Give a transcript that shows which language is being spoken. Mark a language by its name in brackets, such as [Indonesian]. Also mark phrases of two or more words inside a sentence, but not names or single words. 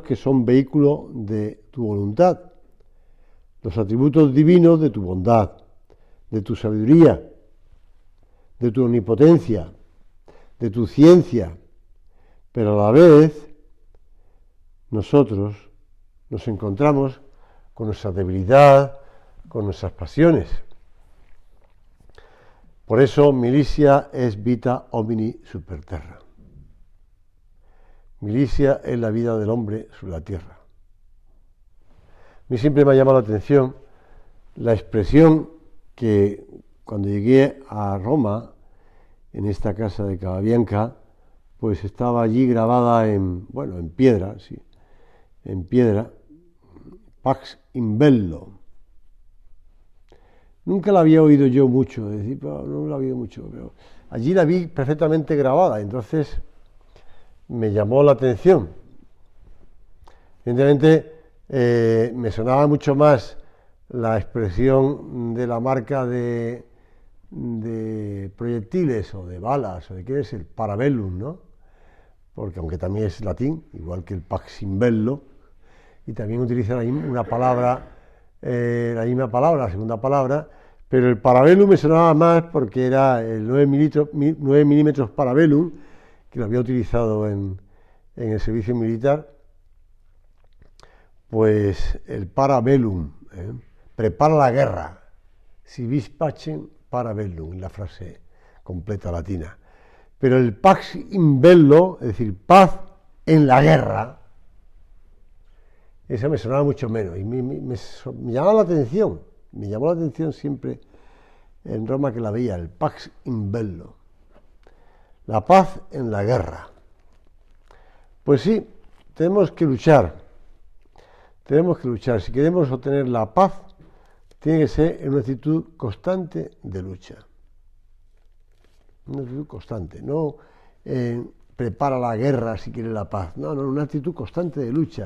[Spanish] que son vehículo de tu voluntad, los atributos divinos de tu bondad, de tu sabiduría, de tu omnipotencia, de tu ciencia, pero a la vez nosotros nos encontramos con nuestra debilidad, con nuestras pasiones. Por eso [Latin] milicia es vita homini super terra. [Spanish] Milicia es la vida del hombre sobre la tierra. A mí siempre me ha llamado la atención la expresión que cuando llegué a Roma, en esta casa de Cababianca, pues estaba allí grabada en piedra, sí, en piedra, [Latin] Pax in bello. [Spanish] Nunca la había oído yo mucho, es decir, no la había oído mucho, pero allí la vi perfectamente grabada, entonces me llamó la atención. Evidentemente, me sonaba mucho más la expresión de la marca de proyectiles o de balas o de qué es el parabellum, ¿no? Porque aunque también es latín, igual que el [Latin] pax in bello, [Spanish] y también utiliza una palabra, la misma palabra, la segunda palabra, pero el parabellum me sonaba más porque era el 9 milímetros parabellum, que lo había utilizado en el servicio militar, pues el parabellum, prepara la guerra, [Latin] si vis pacem parabellum, [Spanish] la frase completa latina. Pero el [Latin] pax in bello, [Spanish] es decir, paz en la guerra, esa me sonaba mucho menos y me llamaba la atención, me llamó la atención siempre en Roma que la veía, el [Latin] pax in bello, [Spanish] la paz en la guerra. Pues sí, tenemos que luchar, si queremos obtener la paz, tiene que ser en una actitud constante de lucha. Una actitud constante, no prepara la guerra si quiere la paz, no, una actitud constante de lucha.